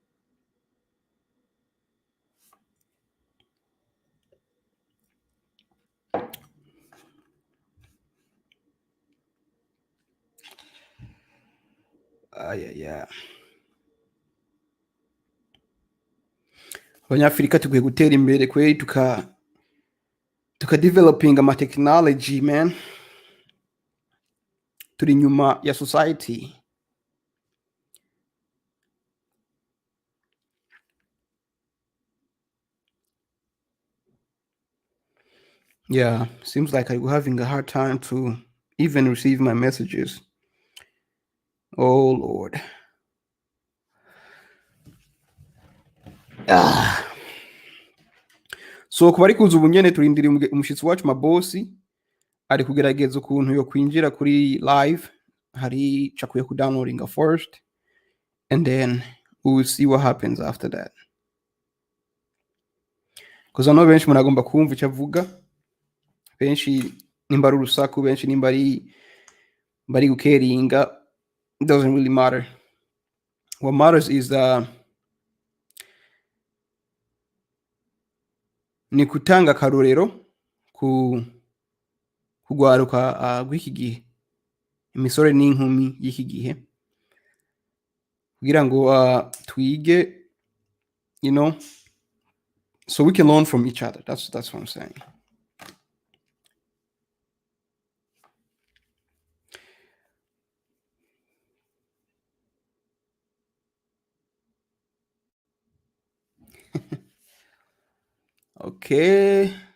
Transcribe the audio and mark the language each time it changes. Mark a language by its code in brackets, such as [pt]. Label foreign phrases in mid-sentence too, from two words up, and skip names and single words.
[en] Yeah. [rn] Abanyafrika tukwiye gutera imbere kweri tuka developing ama technology, man. Turi nyuma ya society. [en] Yeah, seems like I'm having a hard time to even receive my messages. Oh Lord. [rn] So kubari kuza ubunyene turindiriye umushitsi wacu Mabosi ari kugerageza ukuntu yo kwinjira kuri live. Hari chakuye ku [en] downloading first and then we will see what happens after that. Because I know [rn] benshi muragomba kumva icyo avuga, benshi nimba ari urusaku, benshi nimba bari gukeringa, [en] it doesn't really matter. What matters is [rn] ni kutanga akarorero kugwaruka gw'iki gihe, imisore n'inkumi y'iki gihe, kugira ngo twige, [en] you know, so we can learn from each other. That's what I'm saying. Okay.